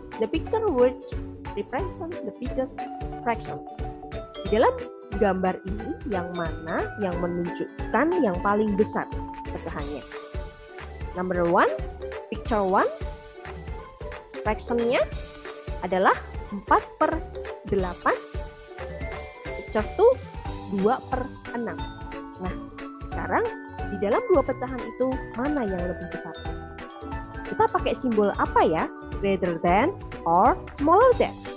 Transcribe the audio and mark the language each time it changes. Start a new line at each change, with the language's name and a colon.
English: The picture words represent the biggest fraction.
Indonesian: Di dalam gambar ini, yang mana yang menunjukkan yang paling besar pecahannya?
English: Number 1, picture 1,
Indonesian: fraction-nya adalah 4/8.
English: Picture 2, 2/6.
Indonesian: Nah, sekarang di dalam dua pecahan itu mana yang lebih besar? Kita pakai simbol apa ya?
English: Greater than or smaller than?